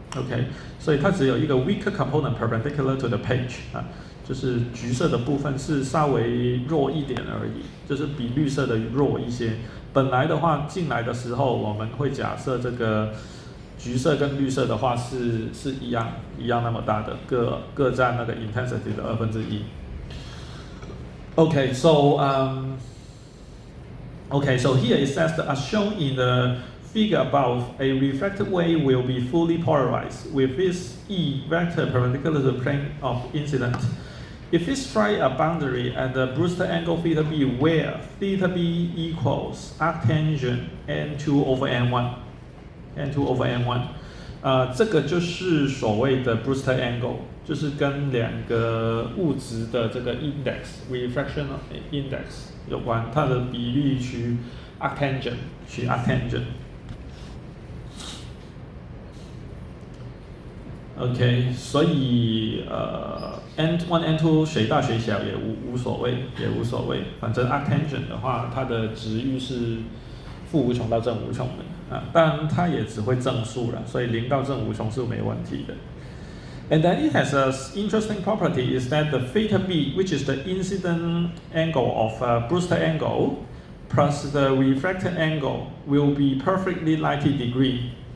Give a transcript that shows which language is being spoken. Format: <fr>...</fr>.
<zh>OK， 所以它只有一个</zh> <en>weaker component perpendicular to the page</en> <zh>就是橘色的部分是稍微弱一点而已，就是比绿色的弱一些。本来的话进来的时候，我们会假设这个橘色跟绿色的话是一样那么大的，各占那个 intensity 的1/2。</zh> <en>Okay, so so here it says that as shown in the figure above, a reflected wave will be fully polarized with its E vector perpendicular to the plane of incident. if we strike a boundary at the Brewster angle theta b where theta b equals arctangent n2 over n1， n2 over n1，</en> <zh>这个就是所谓的 Brewster angle， 就是跟两个物质的这个 index refraction index 有关，它的比例取 arctangent， 取 arctangent。 OK， 所以N1 N2 谁大谁小也无所谓，反正 arctangent 的话，它的值域是负无穷到正无穷的啊，当然它也只会正数了，所以0到正无穷是没问题的。</zh> <en>And then it has an interesting property is that the theta b, which is the incident angle of Brewster angle, plus the refracted angle will be perfectly 90 degree.</en>